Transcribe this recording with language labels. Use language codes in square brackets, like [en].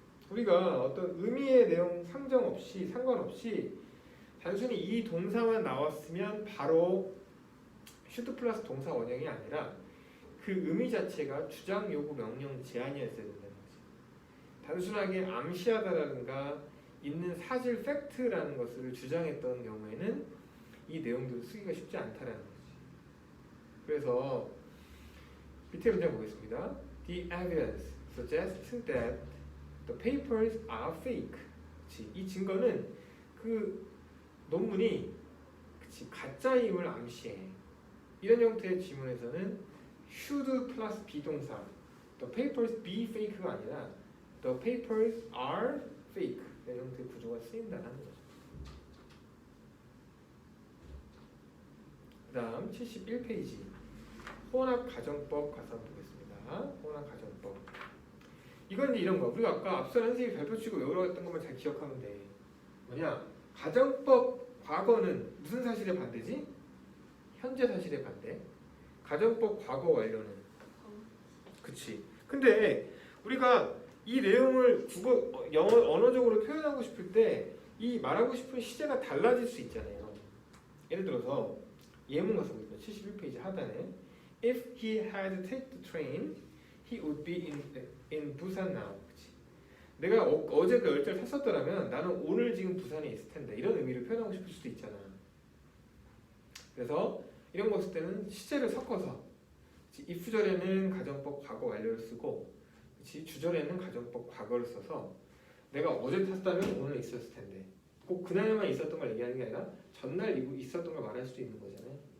[ko] 우리가 어떤 의미의 내용 상관없이 단순히 이 동사만 나왔으면 바로 슈드 플러스 동사 원형이 아니라 그 의미 자체가 주장, 요구, 명령, 제한이었어야 된다는 거지. 단순하게 암시하다라든가 있는 사실 팩트라는 것을 주장했던 경우에는 이 내용들을 쓰기가 쉽지 않다라는 거지. 그래서 밑에 문장 보겠습니다. [en] The evidence suggests that the papers are fake. [ko] 그치? 이 증거는 그 논문이 가짜임을 암시해. 이런 형태의 지문에서는 should 플러스 비동사 [en] the papers be fake [ko] 가 아니라 [en] the papers are fake [ko] 이런 형태의 구조가 쓰인다는 거죠. 그 다음 71페이지 혼합가정법 가서 한번 보겠습니다. 혼합가정법. 이건 이제 이런 거. 우리가 아까 앞서 선생님이 발표치고 외우라고 했던 것만 잘 기억하면 돼. 뭐냐? 가정법 과거는 무슨 사실의 반대지? 현재 사실의 반대. 가정법 과거 완료는? 그치. 근데 우리가 이 내용을 영어 언어적으로 표현하고 싶을 때 이 말하고 싶은 시제가 달라질 수 있잖아요. 예를 들어서 예문 가서 보겠습니다. 71페이지 하단에 [en] If he had taken the train, he would be in Busan now. [ko] 그치? 내가 어제 그 열차를 탔었더라면 나는 오늘 지금 부산에 있을 텐데 이런 의미를 표현하고 싶을 수도 있잖아. 그래서 이런 거 쓸 때는 시제를 섞어서 if절에는 가정법 과거 완료를 쓰고 주절에는 가정법 과거를 써서 내가 어제 탔다면 오늘 있었을 텐데 꼭 그날만 있었던 걸 얘기하는 게 아니라 전날 있었던 걸 말할 수도 있는 거잖아요.